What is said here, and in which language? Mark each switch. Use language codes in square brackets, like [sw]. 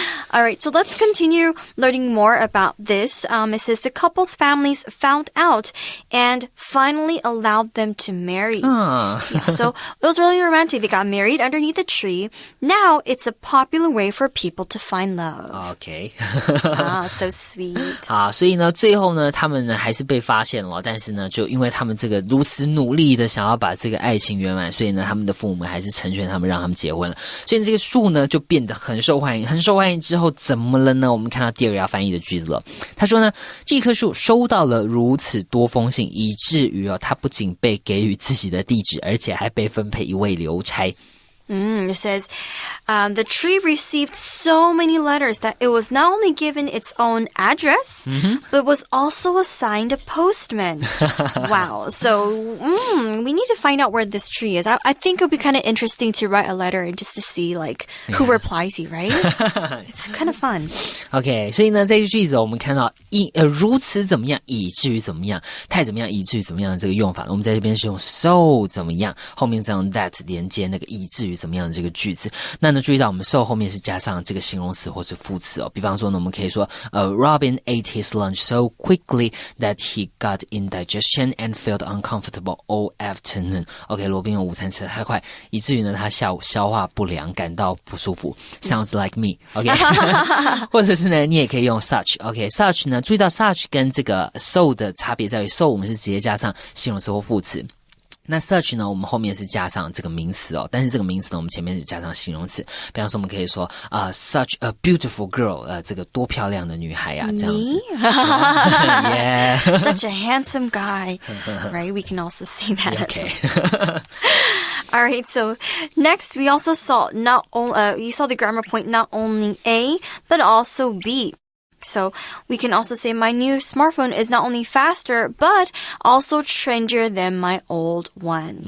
[en] All right, so let's continue learning more about this. It says the couple's families found out and finally allowed them to marry. Yeah, so it was really romantic. They got married underneath a tree. Now it's a popular way for people to find love. OK. So sweet. [zh] 好，所以呢，最后呢，他们呢还是被发现了，但是呢，就因为他们这个如此努力的想要把这个爱情圆满，所以呢，他们的父母还是成全他们，让他们结婚了。所以这个树呢就变得很受欢迎，很受欢迎之后怎么了呢？我们看到第二个要翻译的句子了。他说呢，这棵树收到了如此多封信，以至于他不仅被给予自己的地址，而且还被分配一位邮差。 [en] It says, the tree received so many letters that it was not only given its own address, but was also assigned a postman. Wow. So, we need to find out where this tree is. I think it would be kind of interesting to write a letter and just to see, like, who replies you, right? It's kind of fun. [zh] OK， 所以呢，这句句子我们看到如此怎么样，以至于怎么样，太怎么样，以至于怎么样的这个用法，我们在这边是用 so 怎么样，后面再用 that 连接那个以至于怎么样的这个句子。那呢，注意到我们 so 后面是加上这个形容词或是副词哦。比方说呢，我们可以说 [en] Robin ate his lunch so quickly that he got indigestion and felt uncomfortable all afternoon. [zh] OK， 罗宾用午餐吃得太快，以至于呢他下午消化不良，感到不舒服。 [en] Sounds like me. [zh] OK， 或者是呢，你也可以用 such. OK，such 呢，注意到 such 跟这个 so 的差别在于 so 我们是直接加上形容词或副词。那 such 呢，我们后面是加上这个名词哦，但是这个名词呢，我们前面是加上形容词。比方说，我们可以说 [en] such a beautiful girl， [zh] 这个多漂亮的女孩啊，这样子。 [en] Yeah. Such a handsome guy, right? We can also say that. Okay. All right. So next, we also saw you saw the grammar point not only A but also B. So we can also say my new smartphone is not only faster, but also trendier than my old one.